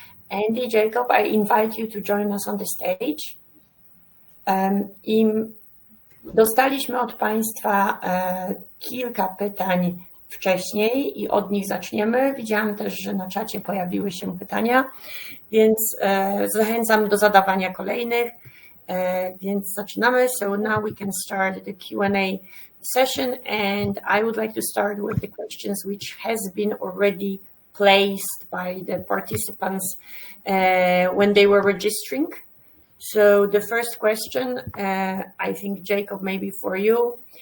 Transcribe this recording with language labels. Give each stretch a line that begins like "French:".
English: Andy, Jacob, I invite you to join us on the stage.
Polish: I dostaliśmy od Państwa kilka pytań wcześniej i od nich zaczniemy. Widziałam też, że na czacie pojawiły się pytania, więc zachęcam do zadawania kolejnych. Więc zaczynamy.
English: So now we can start the Q&A session, and I would like to start with the questions which has been already placed by the participants when they were registering. So the first question, I think Jacob, maybe for you.